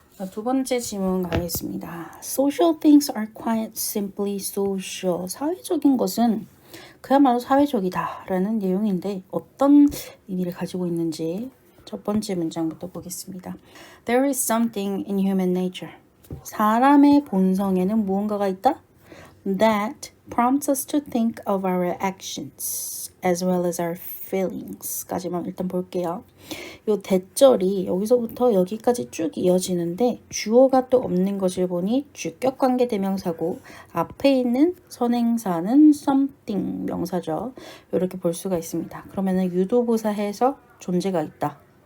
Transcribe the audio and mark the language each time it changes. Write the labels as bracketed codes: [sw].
[ko] 두 번째 질문 가겠습니다. [en] Social things are quite simply social. [ko] 사회적인 것은 그야말로 사회적이다라는 내용인데 어떤 의미를 가지고 있는지 첫 번째 문장부터 보겠습니다. [en] There is something in human nature. [ko] 사람의 본성에는 무언가가 있다? [en] That prompts us to think of our actions as well as our feelings. [ko] 까지만 일단 볼게요. 요 대절이 여기서부터 여기까지 쭉 이어지는데 주어가 또 없는 것을 보니 주격관계 대명사고 앞에 있는 선행사는 something 명사죠. 이렇게 볼 수가 있습니다. 그러면은 유도부사 해석 존재가 있다.